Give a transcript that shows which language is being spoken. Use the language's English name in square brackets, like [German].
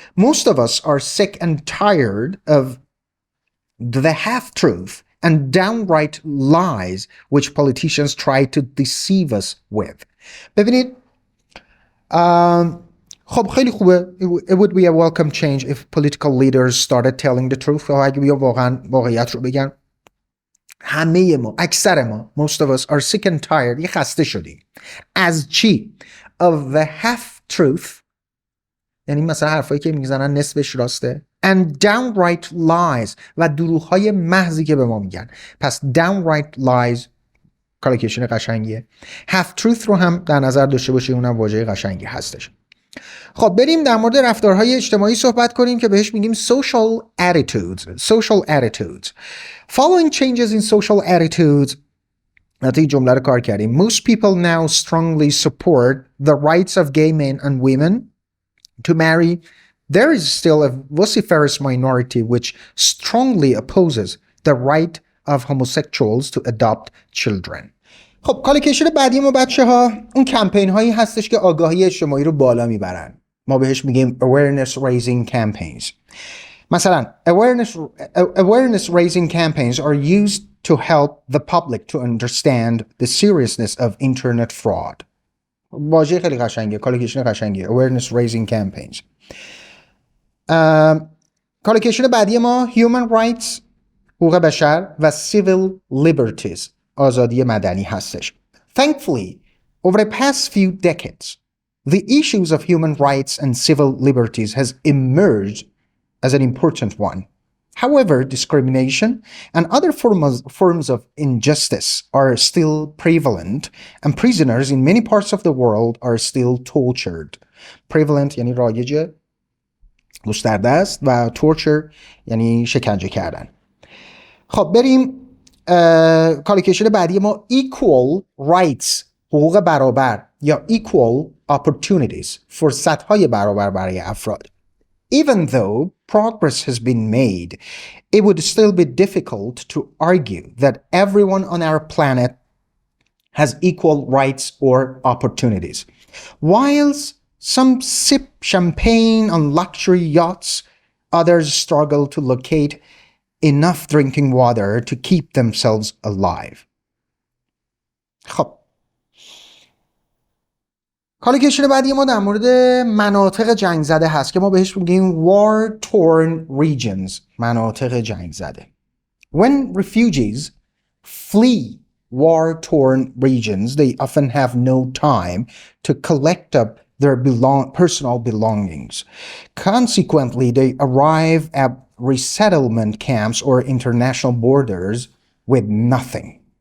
[English] Most of us are sick and tired of the half-truth and downright lies which politicians try to deceive us with. [Persian] ببینید خب خیلی خوبه. [English] It would be a welcome change if political leaders started telling the truth. [Persian] اگه بیا واقعا واقعیت رو بگن. همه ما، اکثر ما، [English] most of us are sick and tired، [Persian] یه خسته شدیم. از چی؟ [English] Of the half-truth، [Persian] یعنی مثلا حرفایی که میزنن نصفش راسته، [English] and downright lies [Persian] و دروغ‌های محضی که به ما میگن. پس downright lies کالوکیشن قشنگیه. half truth رو هم در نظر داشته باشید، اونم واژه قشنگی هستش. خب بریم در مورد رفتارهای اجتماعی صحبت کنیم که بهش میگیم social attitudes. [English] Following changes in social attitudes. [Persian] حتی این جمله رو کار کردیم. [English] Most people now strongly support the rights of gay men and women to marry. There is still a vociferous minority which strongly opposes the right of homosexuals to adopt children. [Persian] خب کالوکیشن بعدی ما بچه ها اون کمپین هایی هستش که آگاهی اجتماعی رو بالا میبرن. ما بهش میگیم awareness raising campaigns. [English] مثلا awareness raising campaigns are used to help the public to understand the seriousness of internet fraud. [Persian] واژه خیلی قشنگه، کالوکیشن قشنگه. [English] awareness raising campaigns. [Persian] کالوکیشن بعدی ما human rights، حقوق بشر و civil liberties، آزادی مدنی هستش. [English] Thankfully, over the past few decades, the issues of human rights and civil liberties has emerged as an important one. However, discrimination and other forms of injustice are still prevalent, and prisoners in many parts of the world are still tortured. [Persian] Prevalent یعنی رایج، گسترده است، و torture یعنی شکنجه کردن. خب بریم کالوکیشن بعدی ما equal rights، حقوق برابر یا equal opportunities، فرصت‌های برابر برای افراد. [English] Even though progress has been made, it would still be difficult to argue that everyone on our planet has equal rights or opportunities. Whilst some sip champagne on luxury yachts, others struggle to locate enough drinking water to keep themselves alive. [Persian] خب کالوکیشن بعدی ما در مورد مناطق جنگ زده هست که ما بهش میگیم war-torn regions، مناطق جنگ زده. [English] When refugees flee war-torn regions, they often have no time to collect up their personal belongings. Consequently, they arrive at resettlement camps or international borders with nothing.